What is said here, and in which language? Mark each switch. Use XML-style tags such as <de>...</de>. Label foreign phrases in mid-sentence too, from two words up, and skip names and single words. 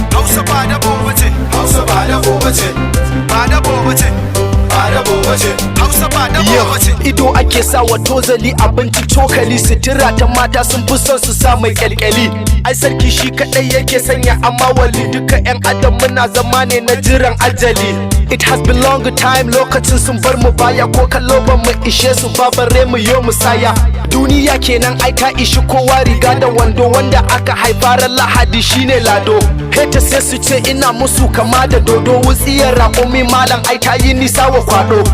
<ha>Hausa ba dabo bace. Hausa ba dabo bace. Ba dabo bace. Ba dabo bace. Hausa ba dabo Yo, bace. ido ake sa wa tozali, abinci cokali, sutura ta mata sun fi son su sa mai kyalkyali. Ai sarki shi kaɗai yake sanya amawali, duka 'yan adam muna zama ne na jiran ajali.</ha> <en>It has been long time,</en> <ha>lokacin sun bar mu baya, ko kallo ba mu ishe su ba, bare mu yo musaya. Duniya kenan ai ta ishi kowa, riga da wando, wanda aka haifa ran Lahadi shine Lado. Haters sai su ce ina musu kama da dodo, wutsiyar raƙumi malam ai ta yi nisa wa kwaɗo.</ha>